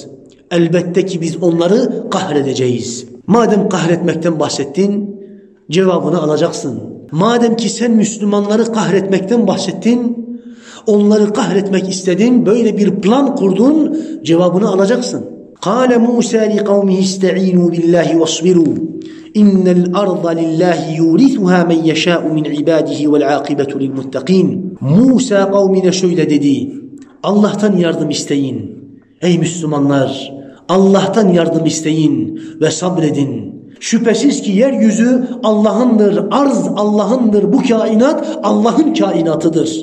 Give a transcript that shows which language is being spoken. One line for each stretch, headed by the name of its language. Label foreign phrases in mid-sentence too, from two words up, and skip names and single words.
Turkish: Elbette ki biz onları kahredeceğiz. Madem kahretmekten bahsettin, cevabını alacaksın. Madem ki sen Müslümanları kahretmekten bahsettin, onları kahretmek istedin, böyle bir plan kurdun, cevabını alacaksın.
Arabic: قَالَ مُوسَى لِقَوْمِهِ اسْتَعِينُوا بِاللّٰهِ وَاصْبِرُوا اِنَّ الْأَرْضَ لِلّٰهِ يُورِثُهَا مَنْ يَشَاءُ مِنْ عِبَادِهِ وَالْعَاقِبَةُ لِلْمُتَّقِينَ.
Turkish: Musa kavmine şöyle dedi. Allah'tan yardım isteyin. Ey Müslümanlar, Allah'tan yardım isteyin ve sabredin. Şüphesiz ki yeryüzü Allah'ındır, arz Allah'ındır, bu kainat Allah'ın kainatıdır.